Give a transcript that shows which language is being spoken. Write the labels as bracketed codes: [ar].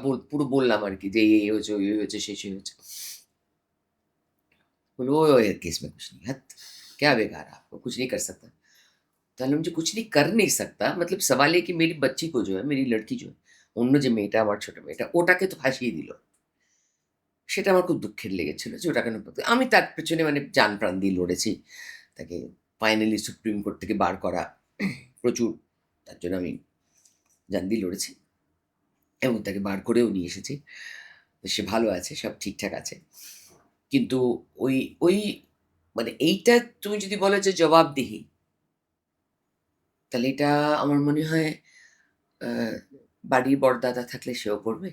[bn] পুরো বললাম আরকি যে এই হয়েছে, ওই হয়েছে, সেই হয়েছে। [hi] बोले, "ओए ओए केस में कुछ नहीं, हट! क्या बिगाड़ा आपको? कुछ नहीं कर सकता।" [bn] তাহলে আমি যে [hi] कुछ नहीं कर नहीं सकता मतलब सवाल ये कि मेरी बच्ची को जो है, मेरी लड़की जो है, [bn] অন্য যে মেয়েটা আমার ছোট মেয়েটা ওটাকে তো ফাঁসিয়ে দিল। সেটা আমার খুব দুঃখের লেগেছিল যে ওটা কেন আমি তার পেছনে মানে জান-প্রাণ দিয়ে লড়েছি। তাকে ফাইনালি সুপ্রিম কোর্ট থেকে বার করা প্রচুর তার জন্য আমি জান দিয়ে লড়েছি এবং তাকে বার করেও নিয়ে এসেছি। তো সে ভালো আছে, সব ঠিকঠাক আছে। কিন্তু ওই ওই মানে এইটা তুমি যদি বলো যে জবাবদিহি, তাহলে এটা আমার মনে হয় আ বাড়ির বড়দাদা থাকলে সেও করবে,